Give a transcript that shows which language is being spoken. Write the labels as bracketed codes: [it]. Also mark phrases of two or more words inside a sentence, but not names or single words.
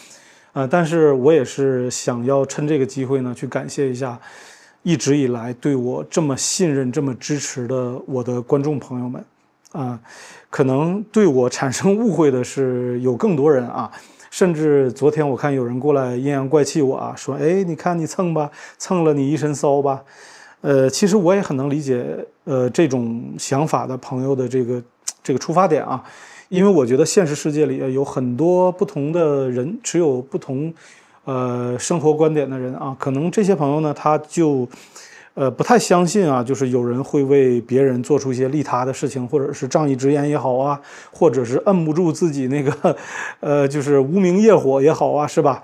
[zh] 但是我也是想要趁這個機會呢，去感謝一下一直以來對我這麼信任、這麼支持的我的觀眾朋友們可能對我產生誤會的是有更多人啊，甚至昨天我看有人過來陰陽怪氣我啊，說，哎，你看你蹭吧，蹭了你一身騷吧。其實我也很能理解這種想法的朋友的這個出發點啊，因為我覺得現實世界裡有很多不同的人，持有不同生活觀點的人啊，可能這些朋友呢，他就不太相信啊，就是有人會為別人做出一些利他的事情，或者是仗義執言也好啊，或者是摁不住自己那個就是無名業火也好啊，是吧？